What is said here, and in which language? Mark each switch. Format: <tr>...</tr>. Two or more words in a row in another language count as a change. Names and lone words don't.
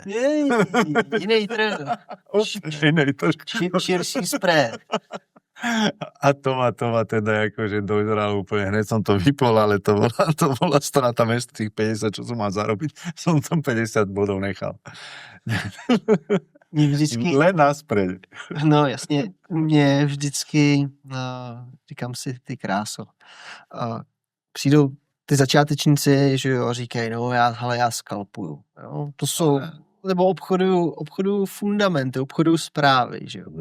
<sk>Inej trh. Širší spread. A to ma teda akože dojzralo úplne, hneď som to vypol, ale to bola strata z tých 50, čo som mal zarobiť, som tam 50 bodov nechal.</sk> <cs>Vždycky...</cs> <sk>Len naspreď.</sk> <cs>No jasně, mě vždycky, říkám si, ty kráso, přijdou ty začátečníci, že jo, říkají, no já skalpuju, jo, to jsou, nebo obchoduju fundamenty, obchoduju zprávy, že jo.</cs>